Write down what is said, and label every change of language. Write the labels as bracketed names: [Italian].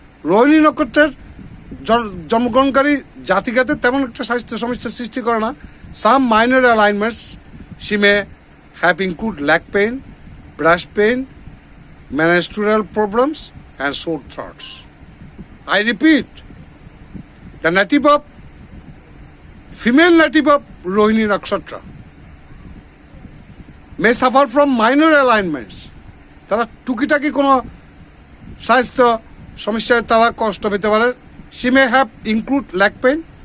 [Bangla] রোহিণী নক্ষত্রের জন্মগ্রহণকারী জাতিকাদের তেমন একটা স্বাস্থ্য সমস্যার সৃষ্টি করে না। [English] Some minor alignments she may have include lack pain, breast pain, menstrual problems and sore throats. I repeat, the native of female native of Rohini Nakshatra may suffer from minor alignments. [Bangla] তারা টুকিটাকি কোনো স্বাস্থ্য সমস্যায় তারা কষ্ট পেতে পারে। [English] She may have include leg pain.